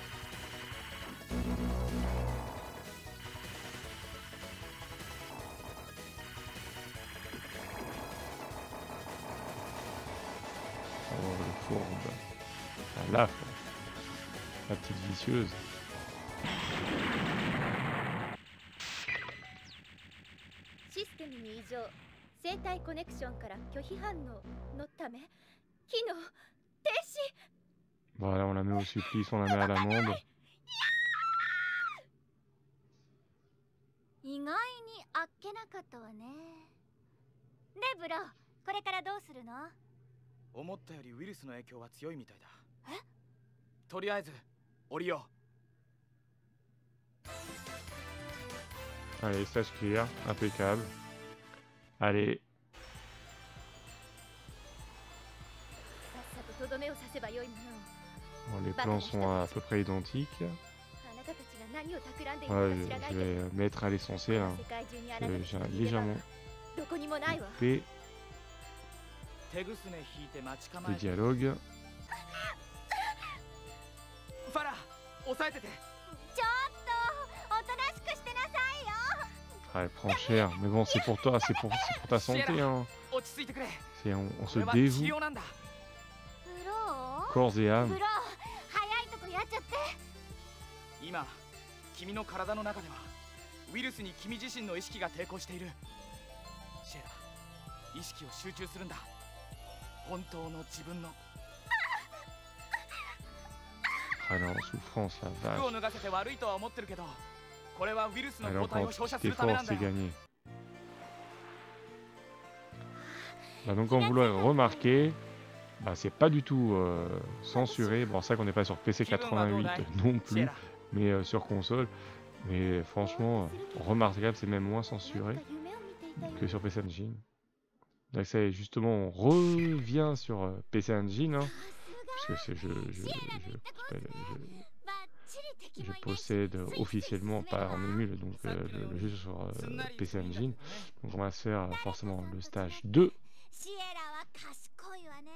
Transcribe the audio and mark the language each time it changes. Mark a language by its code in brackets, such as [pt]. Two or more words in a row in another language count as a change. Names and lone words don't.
[fr] Oh le fourbe, la petite vicieuse. [ja] システムに異常生体コネクションから拒否反応のため機能停止 [fr] Voilà, on la met au supplice, on la met à l'amende. [ja] 意外にあっけなかったわねでブロこれからどうするの思ったよりウイルスの影響は強いみたいだ。え？とりあえず降りよう。 [fr] Allez, [en] stage clear, [fr] impeccable. Allez. [ja] さっさととどめを刺せばよいものを [fr] Bon, les plans sont à peu près identiques. [ja] あなたたちが何を企んでい [fr] Ouais, [ja] るか知らない [fr] je [ja] けど [fr] vais mettre à l'essentiel. Hein. [ja] 世界中にあなたたち [fr] J'ai [ja] の逃げ場は [fr] légèrement [ja] どこにもないわ [fr] coupé [ja] 手ぐすね引いて待ち構 [fr] les [ja] えて。 [fr] dialogues. [ja] ファラ、抑えてて。ちょっとおとなしくしてなさいよ [fr] Ah, elle prend cher. Mais bon, c'est pour toi, c'est pour ta santé. Hein. [ja] 落ち着いてくれ。 [fr] On [ja] こ [fr] se [ja] れは治 [fr] dévoue [ja] 療なんだ。ブロー [fr] corps et [ja] ブ [fr] âme. [ja] ロー早いとこやっちゃって今、君の体の中ではウイルスに君自身の意識が抵抗している。シェラ、意識を集中するんだ。本当の自分の。 [fr] Ah non, souffrance, la [ja] 服を [fr] vache. [ja] 脱がせて悪いとは思ってるけど、これはウイルスの [fr] Alors [ja] 抗体 [fr] quand [ja] を照射す [fr] petit [ja] るためな [fr] effort, [ja] んだ [fr] c'est [ja] よ。 [fr] gagné. Bah donc comme vous l'avez remarqué, bah c'est pas du tout censuré. Bon, c'est vrai qu'on n'est pas sur PC 88 non plus, mais sur console. Mais franchement, remarquable, c'est même moins censuré que sur PC Engine. Donc ça, justement, on revient sur PC Engine, hein, puisque je possède officiellement pas en émule donc le jeu sur PC Engine. Donc on va se faire forcément le stage 2. [ja] シエラは賢いわね